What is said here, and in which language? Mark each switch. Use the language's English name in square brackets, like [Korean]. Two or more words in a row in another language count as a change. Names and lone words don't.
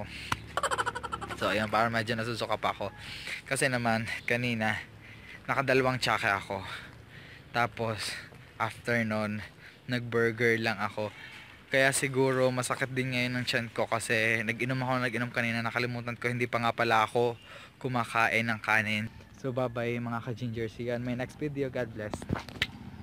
[Filipino] So ayan, para medyo nasusuka pa ako kasi naman kanina nakadalawang tsaka ako, tapos after nun nag-burger lang ako, kaya siguro masakit din ngayon ng tiyan ko kasi nag-inom kanina, nakalimutan ko, hindi pa nga pala ako kumakain ng kanin. [English] So bye bye [Filipino] mga ka-ginger, [English] see you on my next video. God bless.